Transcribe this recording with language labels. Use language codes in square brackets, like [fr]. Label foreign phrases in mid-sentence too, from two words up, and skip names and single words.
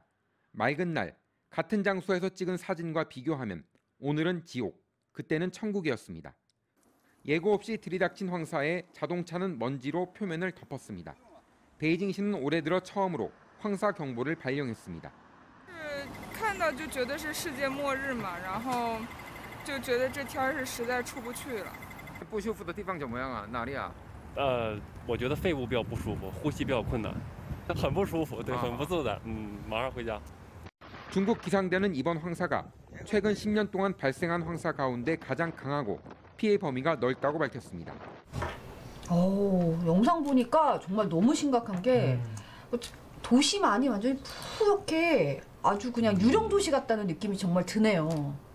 [ko] 맑은 날 같은 장소에서 찍은 사진과 비교하면 오늘은 지옥, 그때는 천국이었습니다. 예고 없이 들이닥친 황사에 자동차는 먼지로 표면을 덮었습니다. 베이징시는 올해 들어 처음으로 황사 경보를 발령했습니다. [zh] 看到就觉得是世界末日嘛，然后就觉得这天儿是实在出不去了。不舒服的地方怎么样啊？哪里啊？我觉得肺部比较不舒服，呼吸比较困难，很不舒服，对，啊很不自在。马上回家。 [ko] 중국 기상대는 이번 황사가 최근 10년 동안 발생한 황사 가운데 가장 강하고 피해 범위가 넓다고 밝혔습니다. 영상 보니까 정말 너무 심각한 게 도시만이 완전히 푸옇게 아주 그냥 유령 도시 같다는 느낌이 정말 드네요.